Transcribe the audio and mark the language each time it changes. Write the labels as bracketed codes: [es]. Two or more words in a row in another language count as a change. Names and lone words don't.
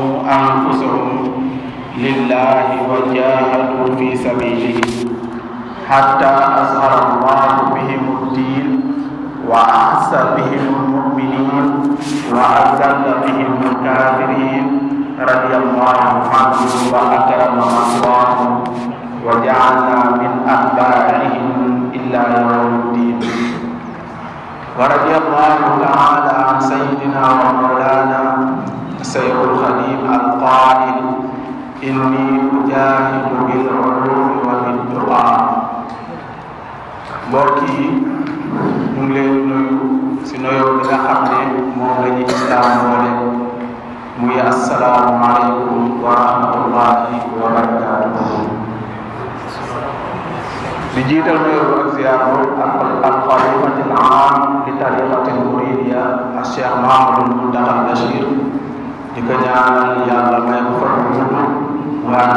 [ar] أنفسهم لله وجاهدوا في سبيله حتى أظهر الله بهم الدين وأعز بهم المؤمنين وأذل بهم الكافرين رضي الله عنهم وأكرم مثواهم وجعلنا من أتباعهم إلى يوم الدين. ورضي الله تعالى عن سيدنا ومولانا سيد الخليل القائل إني أجاهد بالعلوم وبالدعاء. [wo] mbokk yi ñu ngi leen nuyu si nuyoo bi nga xam ne moom la ñu islaam boole muy [ar] السلام عليكم و رحمة الله و بركاته. [wo] di jiital nuyoo ak ziyaar [ar] الخليفة العام ل الطريقة المريدية الشيخ [wo] Mahamadul Muntaqa Bachir di ko ñaanal yàlla may ko fan bu gudd mu ànd